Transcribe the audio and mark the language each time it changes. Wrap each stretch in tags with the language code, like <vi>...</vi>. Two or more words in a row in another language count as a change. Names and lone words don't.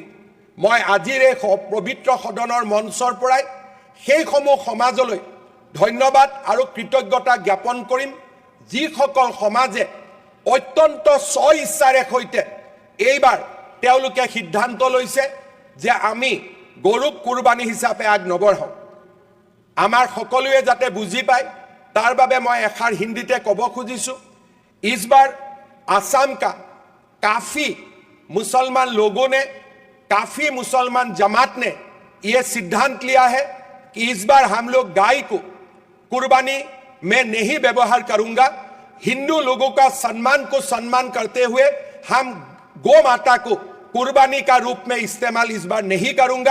<as>মই আজিৰ এই পবিত্ৰ সদনৰ মঞ্চৰ পৰাই সেইসমূহ সমাজলৈ ধন্যবাদ আৰু কৃতজ্ঞতা জ্ঞাপন কৰিম, যিসকল সমাজে অত্যন্ত স্ব ইচ্ছাৰে সৈতে এইবাৰ তেওঁলোকে সিদ্ধান্ত লৈছে যে আমি গৰুক কুৰবানী হিচাপে আগ নবঢ়াওঁ। আমাৰ সকলোৱে যাতে বুজি পায় তাৰ বাবে মই এষাৰ হিন্দীতে ক'ব খুজিছোঁ,</as> <hi>इस बार आसाम का काफ़ी मुसलमान लोगों ने, काफ़ी मुसलमान जमात ने ये सिद्धांत लिया है कि इस बार हम लोग गाय को कुर्बानी में नहीं व्यवहार करूंगा। हिंदू लोगों का सम्मान को सम्मान करते हुए हम गौ माता को कुर्बानी का रूप में इस्तेमाल इस बार नहीं करूंगा।</hi>